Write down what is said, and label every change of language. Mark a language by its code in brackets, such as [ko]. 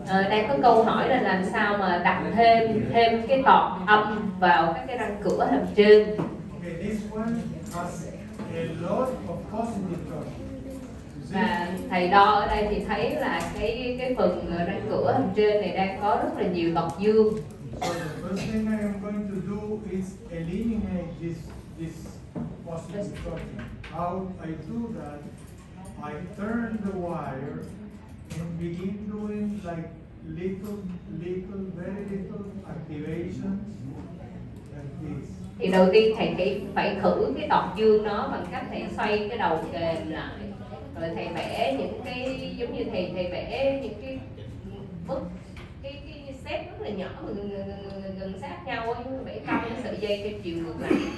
[vi] Đang có câu hỏi là làm sao mà đặt thêm cái tọt âm vào các cái răng cửa hàm trên. [en] Okay, this one has a lot of positive torque. [vi] Và thầy đo ở đây thì thấy là cái phần răng cửa hàm trên này đang có rất là nhiều tọt dương. [en] So the first thing I am going to do is eliminate this positive torque. How I do that? I turn the wire and begin doing like little, very little activations like this. [vi] Thì đầu tiên thầy phải khử cái tọt dương nó bằng cách thầy xoay cái đầu kềm lại, rồi thầy vẽ những cái giống như thầy vẽ những cái bức cái xếp rất là nhỏ gần sát nhau á, giống như vẽ cong cái sợi dây theo chiều ngược lại.